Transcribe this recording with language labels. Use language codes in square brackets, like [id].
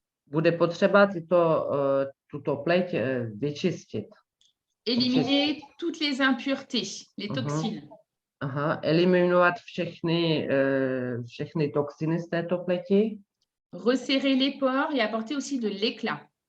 [cs] Bude potřeba tuto pleť vyčistit. [fr] Éliminer toutes les impuretés, les toxines. [cs] Eliminovat všechny toxiny z této pleti. [fr] Resserrer les pores et apporter aussi de l'éclat.